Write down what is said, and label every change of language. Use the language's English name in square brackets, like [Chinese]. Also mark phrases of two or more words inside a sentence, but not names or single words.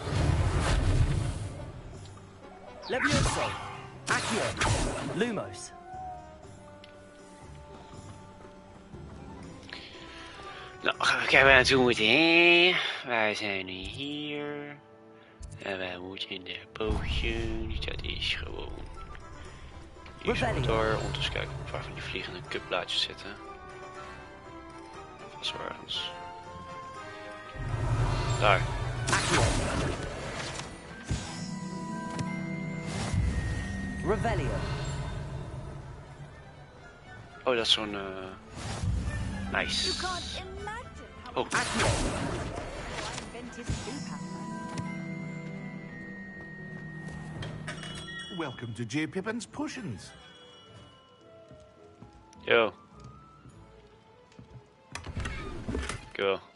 [Dutch] Levioso. Accio. Lumos. Nou, gaan we kijken waar we naartoe moeten, hè? Wij zijn nu hier. En wij moeten in de potions. Dat is gewoon... Hier zo door. Om te eens kijken of waar van die vliegende cupblaadjes zitten. Vast wel ergens. Daar. Revelio. Oh, dat is zo'n... Nice. Oh. [English] Welcome to J. Pippin's Potions. Yo. Go.